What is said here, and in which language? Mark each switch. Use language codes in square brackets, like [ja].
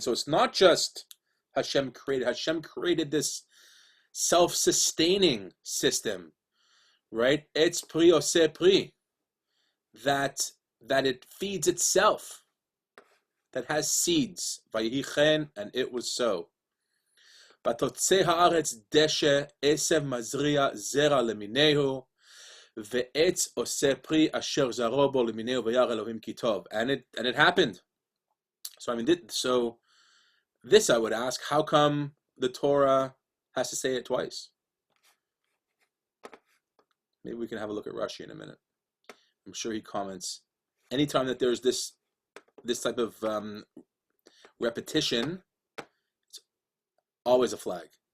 [en] So it's not just Hashem created. Hashem created this self-sustaining system, right? It's pri oseh pri. That it feeds itself, that has seeds. Vayehi chen, and it was so. [he] ותוצא הארץ דשא, עשב מזריע, זרע למיניהו, ועץ עושה פרי אשר זרעו בו למיניהו, וירא אלוהים כי טוב. [en] And it happened. So this I would ask, how come the Torah has to say it twice? Maybe we can have a look at Rashi in a minute. I'm sure he comments. Anytime that there's this type of repetition, it's always a flag.